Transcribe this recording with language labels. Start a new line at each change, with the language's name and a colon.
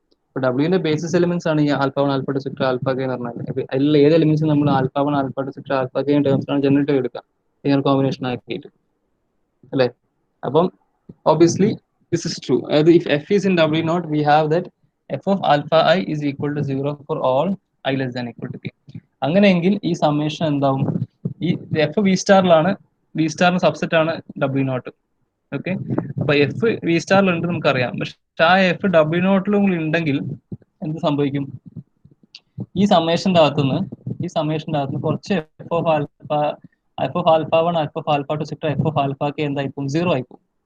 Malayalam: അപ്പോൾ ഡബ്ല്യുവിന്റെ basis elements ആണ് ഈ alpha 1 alpha 2 etcetera alpha K എന്ന് പറഞ്ഞാൽ. അതിൽ ഏത് എലിമെന്റ്സ് നമ്മൾ alpha 1 alpha 2 etcetera alpha K ടേംസിലാണ് generate എടുക്കുക, ലീനിയർ കോമ്പിനേഷൻ ആക്കിയിട്ട് അല്ലേ.
English: അപ്പം obviously this is true. If f is in w naught, we have that f of alpha I is equal to 0 for all I less than equal to k.
Malayalam: അങ്ങനെയെങ്കിൽ ഈ summation എന്താവും? ഈ F V സ്റ്റാറിലാണ്, V സ്റ്റാറിന് subset ആണ് W not. Okay, അപ്പൊ F V സ്റ്റാറിലുണ്ട് നമുക്കറിയാം. പക്ഷെ ആ F W നോട്ടിലും ഉണ്ടെങ്കിൽ എന്ത് സംഭവിക്കും? ഈ സമ്മേഷന്റെ അകത്തുനിന്ന് കുറച്ച് F of alpha 1 alpha of alpha 2 sector F of alpha K എന്തായിപ്പോ 0 ആയിപ്പോ.